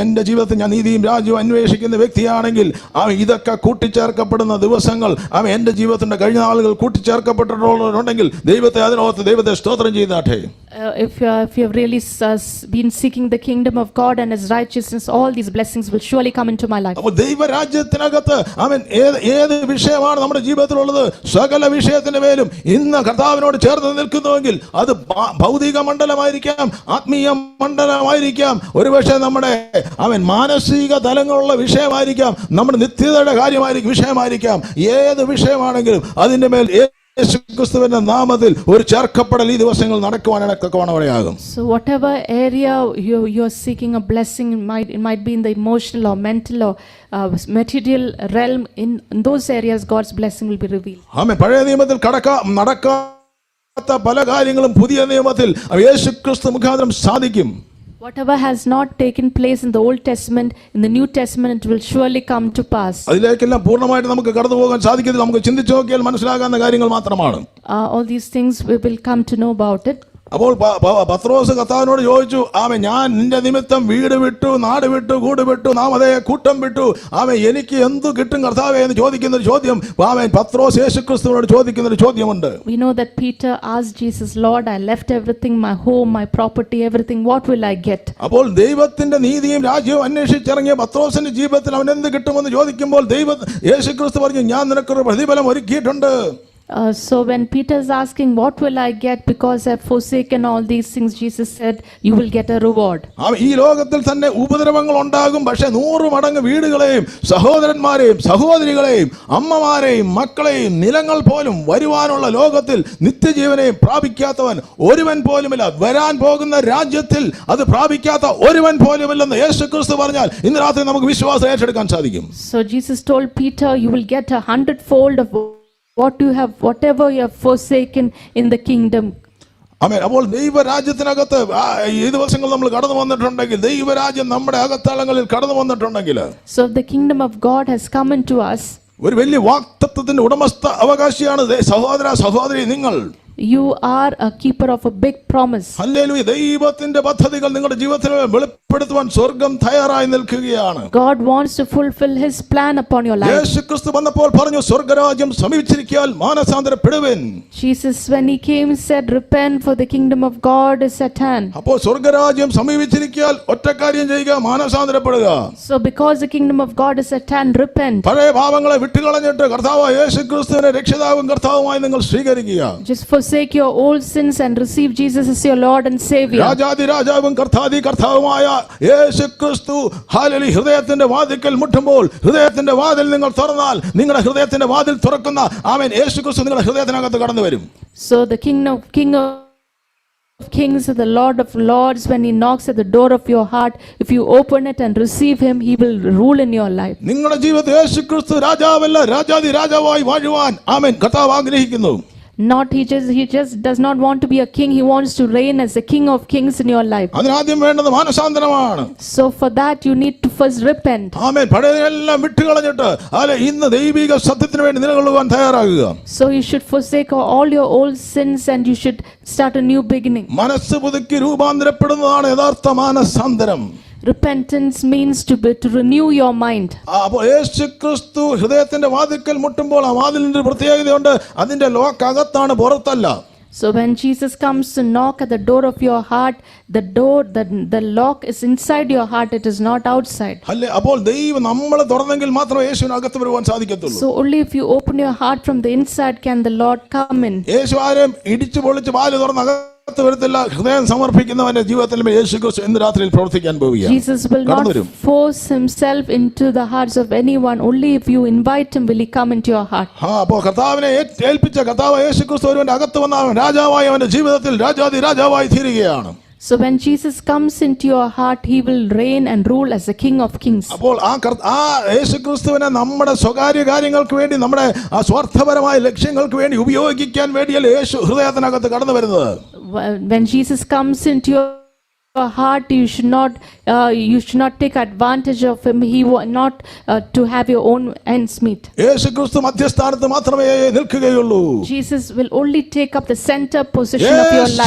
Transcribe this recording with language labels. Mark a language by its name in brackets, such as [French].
[Malayalam] എൻ്റെ ജീവിതത്തിൽ ഞാൻ നീതിയും രാജ്യവും അന്വേഷിക്കുന്ന വ്യക്തിയാണെങ്കിൽ ഇതൊക്കെ കൂട്ടിച്ചേർക്കപ്പെടുന്ന ദിവസങ്ങൾ എൻ്റെ ജീവിതത്തിന്റെ കഴിഞ്ഞ നാളുകൾ കൂട്ടിച്ചേർക്കപ്പെട്ടിട്ടുണ്ടെങ്കിൽ ദൈവത്തെ സ്തോത്രം ചെയ്താട്ടെ. [English] If you have really been seeking the kingdom of God and his righteousness, all these blessings will surely come into my life. [Malayalam] അപ്പോൾ ദൈവരാജ്യത്തിനകത്ത് ഏത് വിഷയമാണ് നമ്മുടെ ജീവിതത്തിലുള്ളത്, സകല വിഷയത്തിന്റെ മേലും ഇന്ന് കർത്താവിനോട് ചേർന്ന് നിൽക്കുന്നുവെങ്കിൽ അത് ഭൗതിക മണ്ഡലമായിരിക്കാം, ആത്മീയ മണ്ഡലമായിരിക്കാം, ഒരുപക്ഷെ നമ്മുടെ മാനസിക തലങ്ങളുള്ള വിഷയമായിരിക്കാം, നമ്മുടെ നിത്യതയുടെ കാര്യമായിരിക്കും വിഷയമായിരിക്കാം. ഏത് വിഷയമാണെങ്കിലും അതിന്റെ മേൽ യേശുക്രിസ്തുവിന്റെ നാമത്തിൽ ഒരു ചേർക്കപ്പെടൽ ഈ ദിവസങ്ങൾ നടക്കുവാനാകും. [English] So whatever area you are seeking a blessing, it might be in the emotional or mental or material realm, in those areas God's blessing will be revealed. [Malayalam] ആമേൻ. പഴയ നിയമത്തിൽ നടക്കാത്ത പല കാര്യങ്ങളും പുതിയ നിയമത്തിൽ യേശുക്രിസ്തു മുഖാന്തരം സാധിക്കും. [English] Whatever has not taken place in the Old Testament, in the New Testament it will surely come to pass. [Malayalam] അതിലേക്കെല്ലാം പൂർണ്ണമായിട്ട് നമുക്ക് കടന്നു പോകാൻ സാധിക്കത്തില്ല. നമുക്ക് ചിന്തിച്ചു നോക്കിയാൽ മനസ്സിലാകാവുന്ന കാര്യങ്ങൾ മാത്രമാണ്. [English] All these things we will come to know about it. [Malayalam] അപ്പോൾ പത്രോസ് കർത്താവിനോട് ചോദിച്ചു, ഞാൻ നിന്റെ നിമിത്തം വീട് വിട്ടു, നാട് വിട്ടു, കൂട് വിട്ടു, നാമതേ കൂട്ടം വിട്ടു, എനിക്ക് എന്തു കിട്ടും കർത്താവേ എന്ന് ചോദിക്കുന്ന ഒരു ചോദ്യം പത്രോസ് യേശുക്രിസ്തുവിനോട് ചോദിക്കുന്ന ഒരു ചോദ്യമുണ്ട്. [English] We know that Peter asked Jesus, Lord, I left everything, my home, my property, everything, what will I get? [Malayalam] അപ്പോൾ ദൈവത്തിന്റെ നീതിയും രാജ്യവും അന്വേഷിച്ചിറങ്ങിയ പത്രോസിന്റെ ജീവിതത്തിൽ അവൻ എന്ത് കിട്ടുമെന്ന് ചോദിക്കുമ്പോൾ യേശുക്രിസ്തു പറഞ്ഞു, ഞാൻ നിനക്കൊരു പ്രതിഫലം ഒരുക്കിയിട്ടുണ്ട്. [English] So when Peter is asking, what will I get because I have forsaken all these things, Jesus said, you will get a reward. [Malayalam] ഈ ലോകത്തിൽ തന്നെ ഉപദ്രവങ്ങൾ ഉണ്ടാകും, പക്ഷെ 100 മടങ്ങ് വീടുകളെയും സഹോദരന്മാരെയും സഹോദരികളെയും അമ്മമാരെയും മക്കളെയും നിലങ്ങൾ പോലും വരുവാനുള്ള ലോകത്തിൽ നിത്യജീവനെയും പ്രാപിക്കാത്തവൻ ഒരുവൻ പോലുമില്ല. വരാൻ പോകുന്ന രാജ്യത്തിൽ അത് പ്രാപിക്കാത്ത ഒരുവൻ പോലുമില്ലെന്ന് യേശുക്രിസ്തു പറഞ്ഞാൽ ഇന്ന് രാത്രി നമുക്ക് വിശ്വാസം ഏറ്റെടുക്കാൻ സാധിക്കും. [English] So Jesus told Peter, you will get 100-fold of whatever you have forsaken in the kingdom. [Malayalam] ആമേൻ. അപ്പോൾ ദൈവരാജ്യത്തിനകത്ത് ഈ ദിവസങ്ങൾ നമ്മൾ കടന്നു വന്നിട്ടുണ്ടെങ്കിൽ, ദൈവരാജ്യം നമ്മുടെ അകത്തളങ്ങളിൽ കടന്നു വന്നിട്ടുണ്ടെങ്കിൽ, [English] So if the kingdom of God has come into us, [Malayalam] ഒരു വലിയ വാഗ്ദത്തത്തിന്റെ ഉടമസ്ഥ അവകാശിയാണ് സഹോദര സഹോദരി നിങ്ങൾ. [English] you are a keeper of a big promise. [Malayalam] Hallelujah. ദൈവത്തിന്റെ പദ്ധതികൾ നിങ്ങളുടെ ജീവിതത്തിൽ വെളിപ്പെടുത്തുവാൻ സ്വർഗം തയ്യാറായി നിൽക്കുകയാണ്. [English] God wants to fulfill his plan upon your life. [Malayalam] യേശുക്രിസ്തു വന്നപ്പോൾ പറഞ്ഞു, സ്വർഗരാജ്യം സമീപിച്ചിരിക്കാൻ മാനസാന്തരപ്പെടുവിൻ. [English] Jesus, when he came, said, repent, for the kingdom of God is at hand. [Malayalam] അപ്പോൾ സ്വർഗരാജ്യം സമീപിച്ചിരിക്കാൻ ഒറ്റ കാര്യം ചെയ്യുക, മാനസാന്തരപ്പെടുക. [English] So because the kingdom of God is at hand, repent. [Malayalam] പഴയ പാപങ്ങളെ വിട്ടുകളഞ്ഞിട്ട് കർത്താവായ യേശുക്രിസ്തുവിനെ രക്ഷിതാവും കർത്താവുമായി നിങ്ങൾ സ്വീകരിക്കുക. [English] Just forsake your old sins and receive Jesus as your Lord and Savior. [Malayalam] രാജാതി രാജാവും കർത്താതി കർത്താവുമായ യേശുക്രിസ്തു ഹല്ലേലൂയ ഹൃദയത്തിന്റെ വാതിൽക്കൽ മുട്ടുമ്പോൾ, ഹൃദയത്തിന്റെ വാതിൽ നിങ്ങൾ തുറന്നാൽ, നിങ്ങളുടെ ഹൃദയത്തിന്റെ വാതിൽ തുറക്കുന്ന ആമേൻ യേശുക്രിസ്തു നിങ്ങളുടെ ഹൃദയത്തിനകത്ത് കടന്നു വരും. [English] So the King of Kings and the Lord of Lords, when he knocks at the door of your heart, if you open it and receive him, he will rule in your life. [Malayalam] നിങ്ങളുടെ ജീവിതത്തിൽ യേശുക്രിസ്തു രാജാവല്ല, രാജാതി രാജാവായി വാഴുവാൻ ആമേൻ കർത്താവ് ആഗ്രഹിക്കുന്നു. [English] He just does not want to be a king. He wants to reign as the King of Kings in your life. [Malayalam] അതിനാദ്യം വേണ്ടത് മാനസാന്തരമാണ്. [English] So for that you need to first repent. [Malayalam] ആമേൻ. പഴയതെല്ലാം വിട്ടുകളഞ്ഞിട്ട് ഇന്ന് ദൈവിക സത്യത്തിന് വേണ്ടി നിലകൊള്ളുവാൻ തയ്യാറാകുക. [English] So you should forsake all your old sins and you should start a new beginning. [Malayalam] മനസ്സ് പുതുക്കി രൂപാന്തരപ്പെടുന്നതാണ് യഥാർത്ഥ മാനസാന്തരം. [English] Repentance means to renew your mind. [Malayalam] അപ്പോൾ യേശുക്രിസ്തു ഹൃദയത്തിന്റെ വാതിൽക്കൽ മുട്ടുമ്പോൾ ആ വാതിലിന്റെ പ്രത്യേകതയുണ്ട്, അതിന്റെ ലോക്ക് അകത്താണ്, പുറത്തല്ല. [English] So when Jesus comes to knock at the door of your heart, the lock is inside your heart, it is not outside. [Malayalam] അല്ലേ? അപ്പോൾ ദൈവം നമ്മളെ തുറന്നെങ്കിൽ മാത്രമേ യേശുവിന് അകത്ത് വരുവാൻ സാധിക്കത്തുള്ളൂ. [English] So only if you open your heart from the inside can the Lord come in. [Malayalam] യേശു ആരെയും ഇടിച്ചു പൊളിച്ച് വാല് തുറന്ന് അകത്ത് വരത്തില്ല. ഹൃദയം സമർപ്പിക്കുന്നവന്റെ ജീവിതത്തിൽ യേശുക്രിസ്തു ഇന്ന് രാത്രിയിൽ പ്രവർത്തിക്കാൻ പോവുകയാണ്. [English] Jesus will not force himself into the hearts of anyone. Only if you invite him will he come into your heart. [Malayalam] അപ്പോൾ കർത്താവിനെ ഏൽപ്പിച്ച കർത്താവ് യേശുക്രിസ്തു ഒരുവന്റെ അകത്ത് വന്ന അവൻ രാജാവായി അവന്റെ ജീവിതത്തിൽ രാജാതി രാജാവായി തീരുകയാണ്. [English] So when Jesus comes into your heart, he will reign and rule as the King of Kings. [Malayalam] അപ്പോൾ ആ യേശുക്രിസ്തുവിനെ നമ്മുടെ സ്വകാര്യ കാര്യങ്ങൾക്ക് വേണ്ടി, നമ്മുടെ സ്വാർത്ഥപരമായ ലക്ഷ്യങ്ങൾക്ക് വേണ്ടി ഉപയോഗിക്കാൻ വേണ്ടിയല്ല യേശു ഹൃദയത്തിനകത്ത് കടന്നു വരുന്നത്. [English] When Jesus comes into your heart, you should not take advantage of him. He will not to have your own ends meet. [Malayalam] യേശുക്രിസ്തു മധ്യസ്ഥാനത്ത് മാത്രമേ നിൽക്കുകയുള്ളൂ. [English] Jesus will only take up the center position of your life.